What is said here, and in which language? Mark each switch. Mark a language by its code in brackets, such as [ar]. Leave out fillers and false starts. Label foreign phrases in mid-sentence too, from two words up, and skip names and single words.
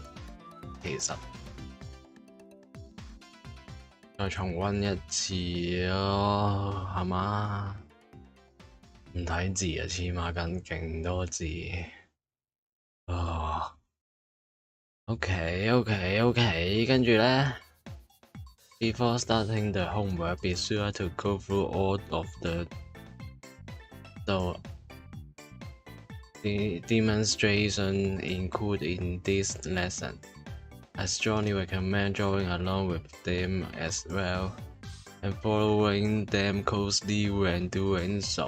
[yue] 其實再重溫一次咯，係嘛？唔睇字啊，黐孖筋，勁多字啊！OK，跟住咧 [en] ，Before starting the homework, be sure to go through all of the demonstration included in this lesson. I strongly recommend drawing along with them as well, and following them closely when doing so.